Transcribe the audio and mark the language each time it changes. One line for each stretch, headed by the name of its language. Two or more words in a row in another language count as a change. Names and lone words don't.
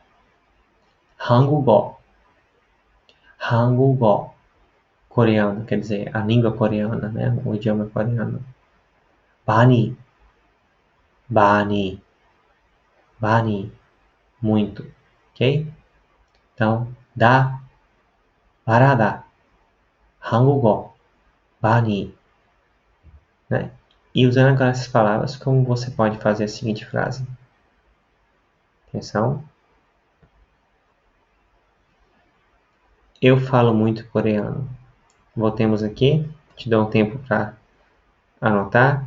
Korean: 한국어, 한국어,
Portuguese: coreano, quer dizer, a língua coreana, né? O idioma coreano.
Korean: 많이, 많이, 많이,
Portuguese: muito, ok? Então, parada,
Korean: 한국어, 많이,
Portuguese: né? E usando agora essas palavras, como você pode fazer a seguinte frase? Atenção. Eu falo muito coreano. Voltemos aqui, te dou um tempo para anotar.